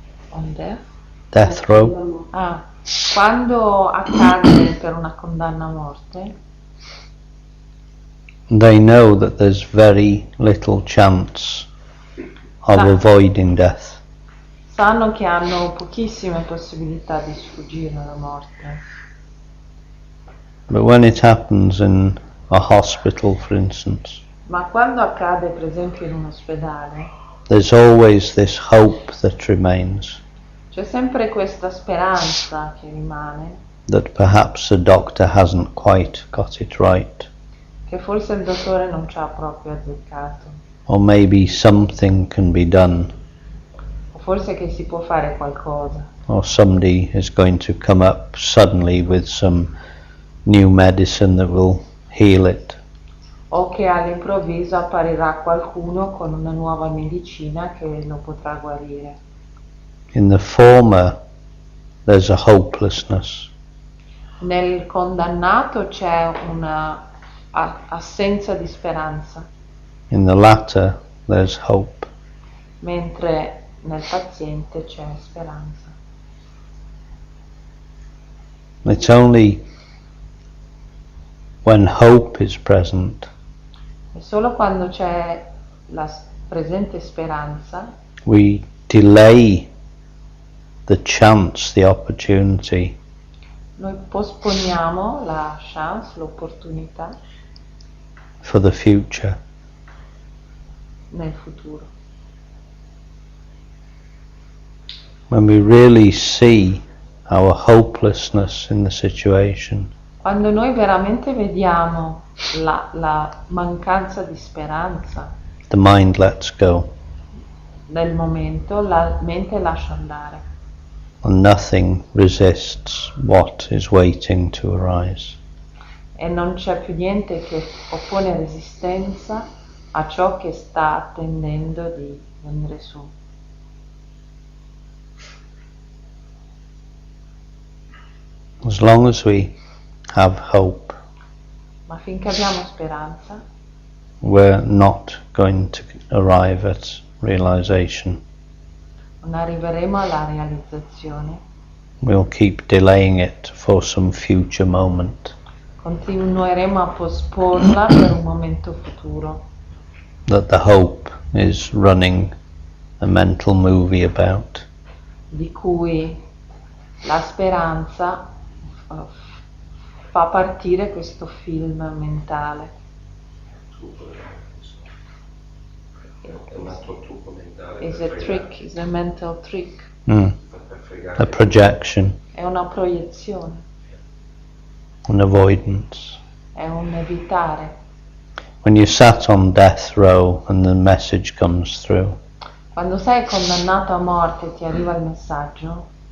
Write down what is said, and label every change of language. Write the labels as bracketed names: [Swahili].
[English] On death? death row, [Italian] Quando accade per una condanna a morte, [English] they know that there's very little chance of avoiding death. [Italian] Sanno che hanno pochissime possibilità di sfuggire alla morte. [English] But when it happens in a hospital, for instance, [Italian] Ma quando accade per esempio in un ospedale, [English] there's always this hope that remains, [Italian] c'è sempre questa speranza che rimane, [English] that perhaps the doctor hasn't quite got it right, [Italian] che forse il dottore non ci ha proprio azzeccato, [English] or maybe something can be done, [Italian] o forse che si può fare qualcosa, [English] or somebody is going to come up suddenly with some new medicine that will heal it. [Italian] o che all'improvviso apparirà qualcuno con una nuova medicina che lo potrà guarire. [English] In the former, there's a hopelessness. [Italian] Nel condannato c'è una assenza di speranza, [English] In the latter, there's hope. [Italian] mentre nel paziente c'è speranza. [English] It's only when hope is present, [Italian] E solo quando c'è la presente speranza [English] we delay the chance, the opportunity [Italian] noi posponiamo la chance, l'opportunità [English] for the future. [Italian] nel futuro. [English] When we really see our hopelessness in the situation, [Italian] Quando noi veramente vediamo la mancanza di speranza [English] the mind lets go [Italian] nel momento, la mente lascia andare [English] and nothing resists what is waiting to arise. [Italian] e non c'è più niente che oppone resistenza a ciò che sta attendendo di venire su. [English] As long as we have hope, [Italian] Ma finché abbiamo speranza, [English] we're not going to arrive at realization. [Italian] non arriveremo alla realizzazione. [English] We'll keep delaying it for some future moment [Italian] Continueremo a posporla per un momento futuro, [English] that the hope is running a mental movie about. [Italian] di cui la speranza fa partire questo film mentale. È un altro trucco mentale. [English] Is a trick, is a mental trick. [Italian] Per fregare. [English] A projection, [Italian] È una proiezione, [English] an avoidance. [Italian] è un evitare. [English] When you sat on death row and the message comes through, [Italian] Quando sei condannato a morte e ti arriva il messaggio,